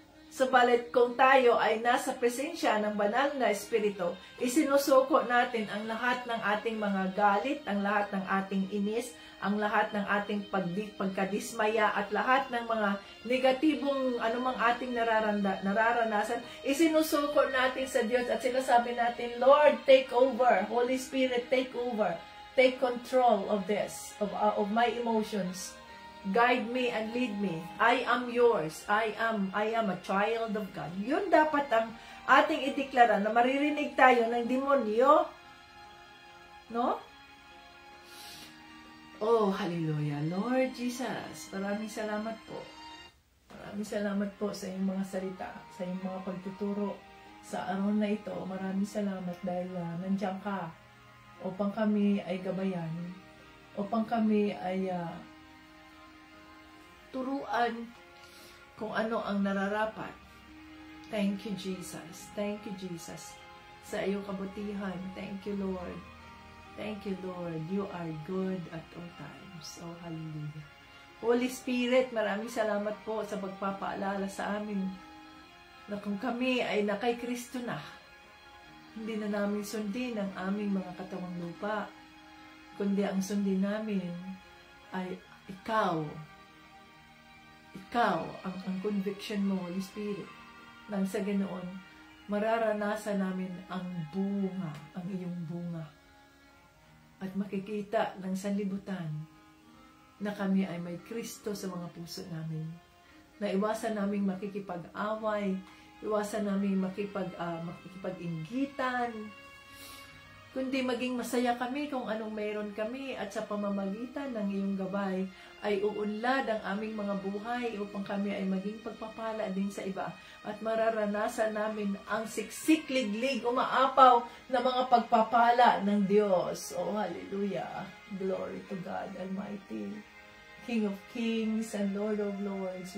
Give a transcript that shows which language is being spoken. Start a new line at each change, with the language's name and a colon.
Filipino: Subalit kung tayo ay nasa presensya ng banal na espiritu, isinusuko natin ang lahat ng ating mga galit, ang lahat ng ating inis, ang lahat ng ating pagkadismaya at lahat ng mga negatibong anumang ating nararanasan, isinusuko natin sa Diyos at sinasabi natin,
English: Lord, take over. Holy Spirit, take over. Take control of this, of my emotions. Guide me and lead me. I am yours. I am a child of God.
Filipino: Yun dapat ang ating ideklara na maririnig tayo ng demonyo. No?
English: Oh, hallelujah. Lord Jesus,
Filipino: maraming salamat po. Maraming salamat po sa iyong mga salita, sa iyong mga pagtuturo sa araw na ito. Maraming salamat dahil nandiyan ka upang kami ay gabayan, upang kami ay turuan kung ano ang nararapat.
English: Thank you, Jesus. Thank you, Jesus,
Filipino: sa iyong kabutihan.
English: Thank you, Lord. Thank you, Lord. You are good at all times. Oh, hallelujah.
Filipino: Holy Spirit, maraming salamat po sa pagpapaalala sa amin na kung kami ay nakay Kristo na, hindi na namin sundin ang aming mga katawang lupa, kundi ang sundin namin ay ikaw. Ikaw, ang conviction mo, Holy Spirit, nang sa ganoon, mararanasan namin ang bunga, ang iyong bunga. At makikita ng sanlibutan na kami ay may Kristo sa mga puso namin. Na iwasan naming makikipag-away, iwasan naming makikipag-inggitan, kundi maging masaya kami kung anong mayroon kami at sa pamamagitan ng iyong gabay ay uunlad ang aming mga buhay upang kami ay maging pagpapala din sa iba at mararanasan namin ang siksik-liglig umaapaw na mga pagpapala ng Diyos.
English: Oh, hallelujah! Glory to God Almighty, King of Kings and Lord of Lords.